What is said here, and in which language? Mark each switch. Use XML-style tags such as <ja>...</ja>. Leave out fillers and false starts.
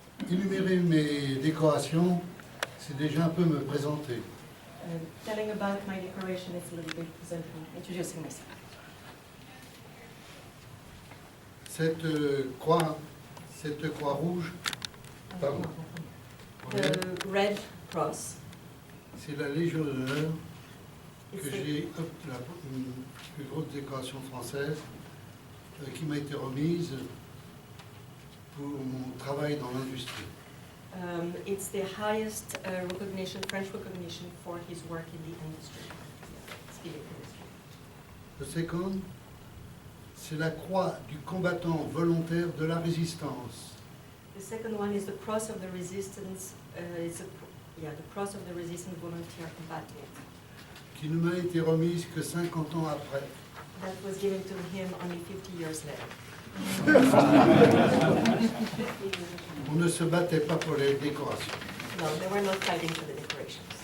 <fr>Énumérer mes décorations, c'est déjà un peu me présenter.</fr> <en>Telling about my decoration is a little bit introducing myself.</en> <fr>Cette croix rouge, pardon,</fr> <en>The Red Cross</en> <fr>c'est la Légion d'honneur</fr> <en>is</en> <fr>que</fr> <en>the,</en> <fr>j'ai la plus grosse décoration française qui m'a été remise pour mon travail dans l'industrie.</fr> <en>it's the highest recognition, French recognition for his work in the industry, steel industry.</en> <fr>Le second, c'est la croix du combattant volontaire de la résistance.</fr> <en>The second one is the Cross of the Resistance. The Cross of the Resistance Volunteer Combatant.</en> <fr>Qui ne m'a été remise que 50 ans après.</fr> <en>That was given to him only 50 years later.</en> <fr>On ne se battait pas pour les décorations.</fr> <en>No, they were not fighting for the decorations.</en>